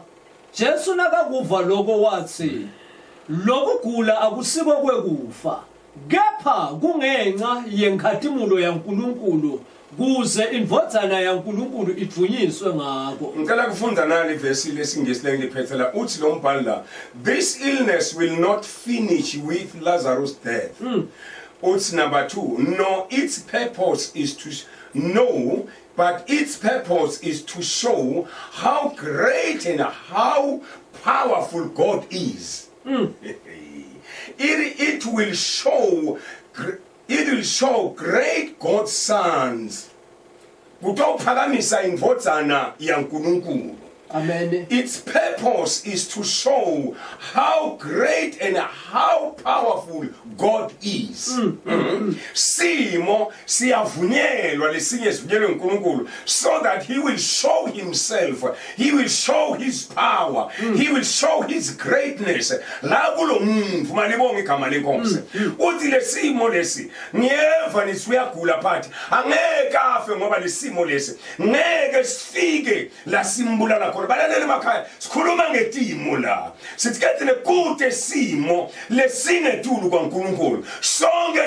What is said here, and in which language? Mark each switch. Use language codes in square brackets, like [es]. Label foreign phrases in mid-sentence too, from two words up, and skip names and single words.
[ss] Jesu nakakuva lokho wathi lokugula akusiko kwekufa kepha kungenxa yenkhatimulo yaNkulunkulu kuze indvodzana yaNkulunkulu ijunyiswe ngako. Ngicela kufunda nali verse lesingisi lengiphethela uthi lo mbhalo la [en] this illness will not finish with Lazarus death. Uthi number 2 no its purpose is to know but its purpose is to show how great and how powerful God is. It will show great God's sons. [ss] Kutophakamisa indvodzana yaNkulunkulu. Amen. [en] Its purpose is to show how great and how powerful God is. [ss] Simo siyavunyelwa lesinye sivunyelwe uNkulunkulu [en] so that he will show himself, he will show his power, he will show his greatness. [ss] La kulo muntu malibonga igama lenkosi. Uthi lesimo lesi ngiyeva nisuyagula phathi angeke afe ngoba lesimo lesi ngeke sifike la simbulala balalele emakhaya sikhuluma ngetimo la sithi kanti nekude simo lesingetulu kwaNkulunkulu sonke